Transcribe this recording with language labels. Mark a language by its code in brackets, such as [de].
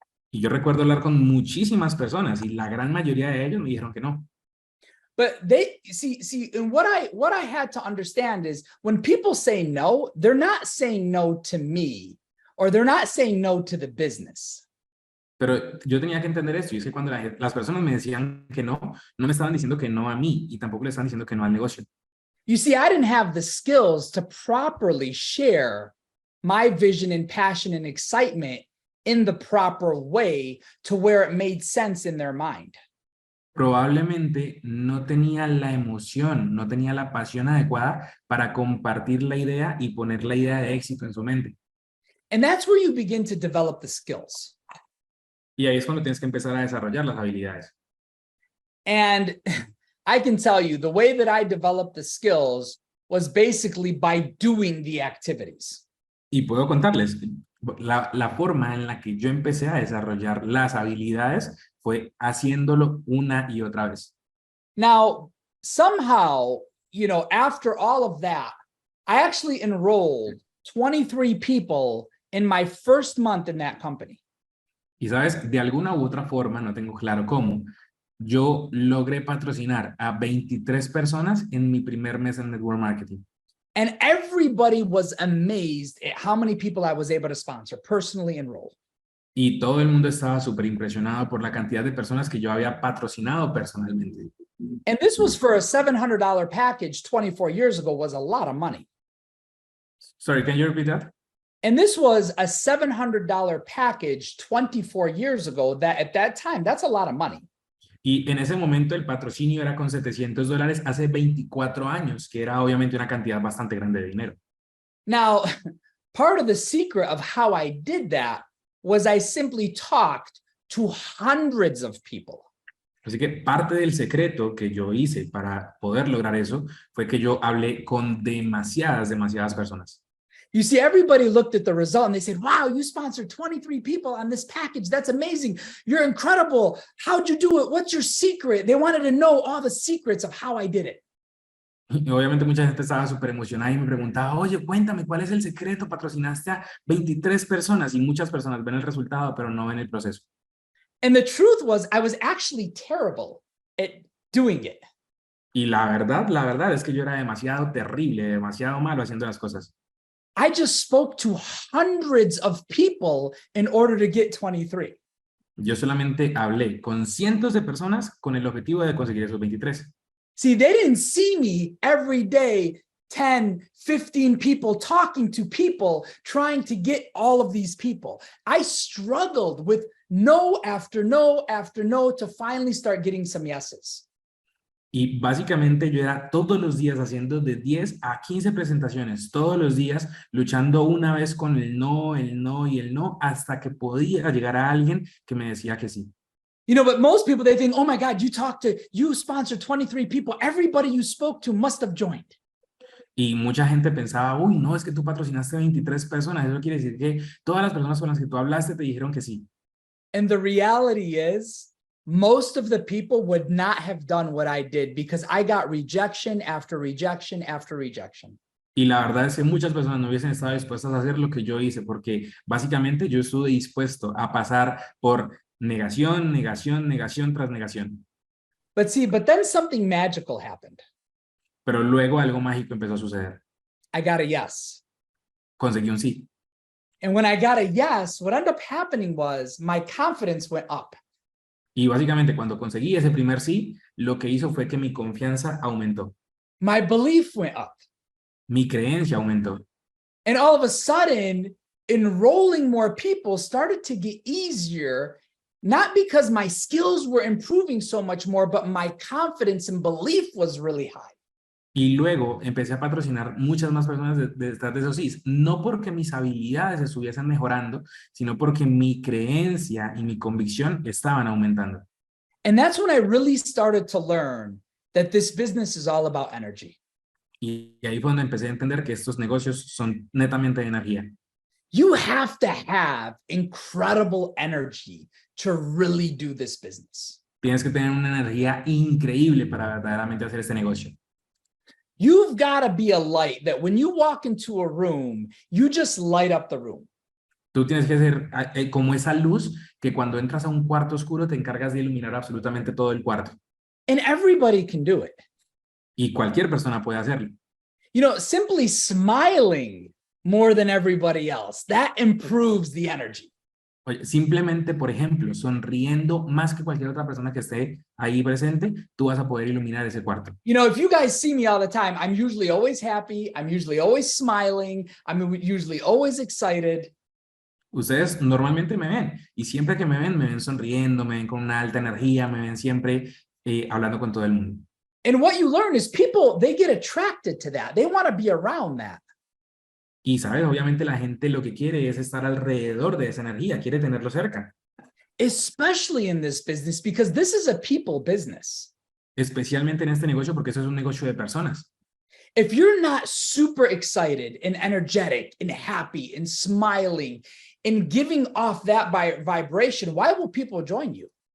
[es] Y yo recuerdo hablar con muchísimas personas y la gran mayoría de ellos me dijeron que no. [en] But they see, and what I had to understand is when people say no, they're not saying no to me. or they're not saying no to the business. [es] Pero yo tenía que entender esto, y es que cuando las personas me decían que no, no me estaban diciendo que no a mí, y tampoco le estaban diciendo que no al negocio. [en] You see, I didn't have the skills to properly share my vision and passion and excitement in the proper way to where it made sense in their mind. [es] Probablemente no tenía la emoción, no tenía la pasión adecuada para compartir la idea y poner la idea de éxito en su mente. [en] And that's where you begin to develop the skills. [es] Y ahí es cuando tienes que empezar a desarrollar las habilidades. [en] And I can tell you the way that I developed the skills was basically by doing the activities. [es] Y puedo contarles, la forma en la que yo empecé a desarrollar las habilidades fue haciéndolo una y otra vez. [en] Now, somehow, you know, after all of that, I actually enrolled 23 people in my first month in that company. [es] Y sabes, de alguna u otra forma, no tengo claro cómo, yo logré patrocinar a 23 personas en mi primer mes en Network Marketing. [en] And everybody was amazed at how many people I was able to sponsor, personally enroll. [es] Y todo el mundo estaba súper impresionado por la cantidad de personas que yo había patrocinado personalmente. [en] And this was for a $700 package 24 years ago, was a lot of money. Sorry, can you repeat that? And this was a $700 package 24 years ago that at that time, that's a lot of money. [es] Y en ese momento el patrocinio era con $700 hace 24 años, que era obviamente una cantidad bastante grande de dinero. [en] Now, part of the secret of how I did that was I simply talked to hundreds of people. [es] Así que parte del secreto que yo hice para poder lograr eso fue que yo hablé con demasiadas personas. [en] You see, everybody looked at the result and they said, wow, you sponsored 23 people on this package. That's amazing. You're incredible. How'd you do it? What's your secret? They wanted to know all the secrets of how I did it. [es] Y obviamente mucha gente estaba súper emocionada y me preguntaba, oye, cuéntame, ¿cuál es el secreto? Patrocinaste a 23 personas y muchas personas ven el resultado, pero no ven el proceso. [en] And the truth was, I was actually terrible at doing it. [es] Y la verdad es que yo era demasiado terrible, demasiado malo haciendo las cosas. [en] I just spoke to hundreds of people in order to get 23. [es] Yo solamente hablé con cientos de personas con el objetivo de conseguir esos 23. [en] See, they didn't see me every day, 10, 15 people talking to people, trying to get all of these people. I struggled with no after no after no to finally start getting some yeses. [es] Y básicamente yo era todos los días haciendo de 10 a 15 presentaciones, todos los días luchando una vez con el no y el no, hasta que podía llegar a alguien que me decía que sí. [en] You know, but most people, they think, oh my God, you sponsored 23 people. Everybody you spoke to must have joined. [es] Y mucha gente pensaba, uy, no, es que tú patrocinaste 23 personas. Eso quiere decir que todas las personas con las que tú hablaste te dijeron que sí. [en] And the reality is, most of the people would not have done what I did because I got rejection after rejection after rejection. [es] Y la verdad es que muchas personas no hubiesen estado dispuestas a hacer lo que yo hice, porque básicamente yo estuve dispuesto a pasar por negación tras negación. [en] But then something magical happened. [es] Pero luego algo mágico empezó a suceder. [en] I got a yes. [es] Conseguí un sí. [en] And when I got a yes, what ended up happening was my confidence went up. [es] Y básicamente cuando conseguí ese primer sí, lo que hizo fue que mi confianza aumentó. [en] My belief went up. [es] Mi creencia aumentó. [en] And all of a sudden, enrolling more people started to get easier, not because my skills were improving so much more, but my confidence and belief was really high. [es] Y luego empecé a patrocinar muchas más personas detrás de esos sí, no porque mis habilidades estuviesen mejorando, sino porque mi creencia y mi convicción estaban aumentando. [en] And that's when I really started to learn that this business is all about energy. [es] Y ahí fue donde empecé a entender que estos negocios son netamente de energía. [en] You have to have incredible energy to really do this business. [es] Tienes que tener una energía increíble para verdaderamente hacer este negocio. [en] You've got to be a light that when you walk into a room, you just light up the room. [es] Tú tienes que ser como esa luz que cuando entras a un cuarto oscuro te encargas de iluminar absolutamente todo el cuarto. [en] And everybody can do it. [es] Y cualquier persona puede hacerlo. [en] You know, simply smiling more than everybody else. That improves the energy. [es] Oye, simplemente, por ejemplo, sonriendo más que cualquier otra persona que esté ahí presente, tú vas a poder iluminar ese cuarto. [en] You know, if you guys see me all the time, I'm usually always happy. I'm usually always smiling. I'm usually always excited. [es] Ustedes normalmente me ven y siempre que me ven sonriendo, me ven con una alta energía, me ven siempre hablando con todo el mundo. [en] And what you learn is people, they get attracted to that. They want to be around that. [es] Y sabes, obviamente la gente lo que quiere es estar alrededor de esa energía, quiere tenerlo cerca. [en] Especially in this business, because this is a people business. [es] Especialmente en este negocio porque eso es un negocio de personas. [en] If you're not super excited and energetic and happy and smiling and giving off that vibration, why will people join you?